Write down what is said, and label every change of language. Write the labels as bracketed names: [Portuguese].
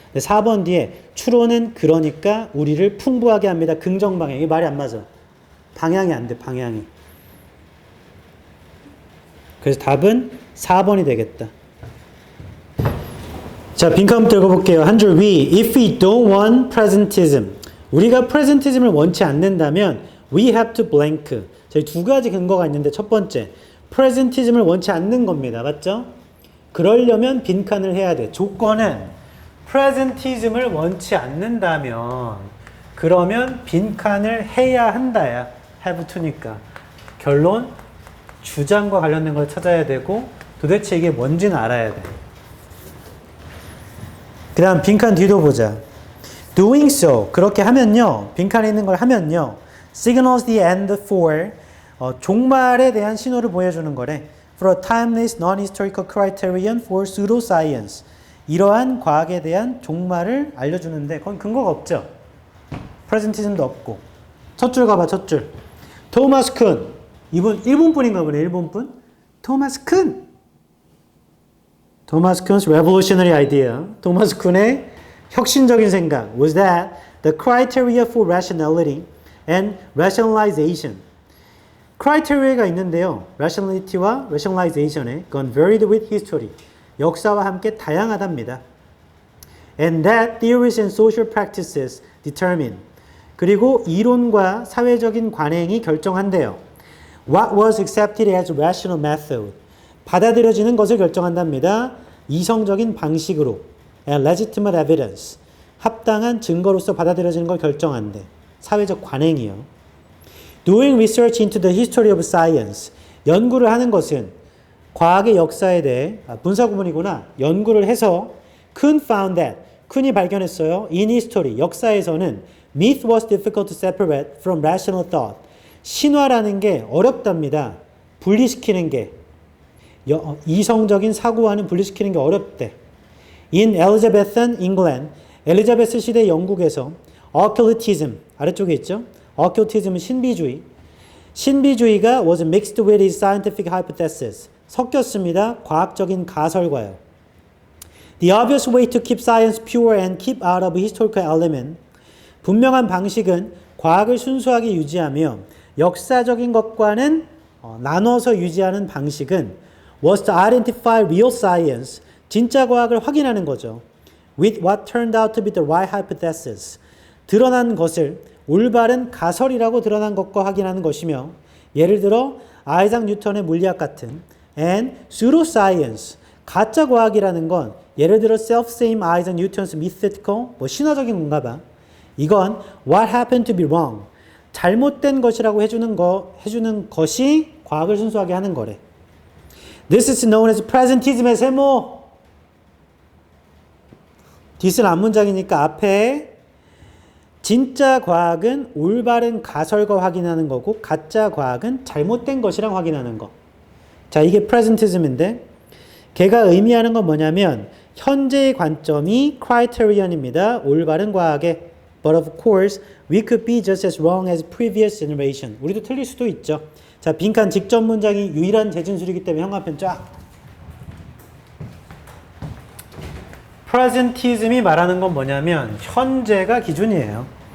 [Korean] 4번 뒤에 추론은 그러니까 우리를 풍부하게 합니다. 긍정 방향. 이게 말이 안 맞아. 방향이 안 돼. 방향이. 그래서 답은 4번이 되겠다. 자, 빈칸부터 읽어볼게요. 한 줄 위. [English] If we don't want presentism. [Korean] 우리가 presentism을 원치 않는다면 [English] we have to blank. [Korean] 저희 두 가지 근거가 있는데 첫 번째. presentism을 원치 않는 겁니다. 맞죠? 그러려면 빈칸을 해야 돼. 조건은 presentism을 원치 않는다면 그러면 빈칸을 해야 한다야. have to니까. 결론 주장과 관련된 걸 찾아야 되고 도대체 이게 뭔지는 알아야 돼. 그 다음 빈칸 뒤도 보자. [English] Doing so [Korean] 그렇게 하면요. 빈칸에 있는 걸 하면요. [English] Signals the end for [Korean] 종말에 대한 신호를 보여주는 거래. [English] For a timeless non-historical criterion for pseudoscience [Korean] 이러한 과학에 대한 종말을 알려주는데 그건 근거가 없죠. presentism도 없고. 첫 줄 가봐. 첫 줄. 토마스 쿤 이분 일본 분인가 보네. 일본 분. 토마스 쿤. [English] 토마스 쿤's revolutionary idea. [Korean] 토마스 쿤의 혁신적인 생각 [English] was that the criteria for rationality and rationalization. [Korean] criteria가 있는데요. rationality와 rationalization에 그건 [English] varied with history. [Korean] 역사와 함께 다양하답니다. [English] And that theories and social practices determine. [Korean] 그리고 이론과 사회적인 관행이 결정한대요. [English] What was accepted as rational method. [Korean] 받아들여지는 것을 결정한답니다. 이성적인 방식으로. [English] And legitimate evidence. [Korean] 합당한 증거로서 받아들여지는 걸 결정한대. 사회적 관행이요. [English] Doing research into the history of science. [Korean] 연구를 하는 것은 과학의 역사에 대해 분사 구문이구나. 연구를 해서 [English] Kuhn found that. [Korean] 쿤이 발견했어요. [English] In history. [Korean] 역사에서는 [English] myth was difficult to separate from rational thought. [Korean] 신화라는 게 어렵답니다. 분리시키는 게. 이성적인 사고와는 분리시키는 게 어렵대. [English] In Elizabethan England. [Korean] 엘리자베스 시대 영국에서 occultism. 아래쪽에 있죠. occultism은 신비주의. 신비주의가 [English] was mixed with his scientific hypothesis. [Korean] 섞였습니다. 과학적인 가설과요. [English] The obvious way to keep science pure and keep out of historical element. [Korean] 분명한 방식은 과학을 순수하게 유지하며 역사적인 것과는 나눠서 유지하는 방식은 [English] was to identify real science. [Korean] 진짜 과학을 확인하는 거죠. [English] With what turned out to be the right hypothesis. [Korean] 드러난 것을 올바른 가설이라고 드러난 것과 확인하는 것이며 예를 들어 아이작 뉴턴의 물리학 같은 [English] and pseudoscience. [Korean] 가짜 과학이라는 건 예를 들어 [English] self-same Isaac Newton's mythical [Korean] 신화적인 건가 봐. 이건 [English] what happened to be wrong. [Korean] 잘못된 것이라고 해주는 것이 과학을 순수하게 하는 거래. [English] This is known as presentism의 세모. [Korean] 뒷은 앞문장이니까 앞에 진짜 과학은 올바른 가설과 확인하는 거고 가짜 과학은 잘못된 것이랑 확인하는 거. 자, 이게 presentism인데 걔가 의미하는 건 뭐냐면 현재의 관점이 criterion입니다. 올바른 과학의. [English] But of course, we could be just as wrong as previous generation. [Korean] 우리도 틀릴 수도 있죠. 자, 빈칸 직접 문장이 유일한 재진술이기 때문에 형광펜 쫙. presentism이 말하는 건 뭐냐면 현재가 기준이에요.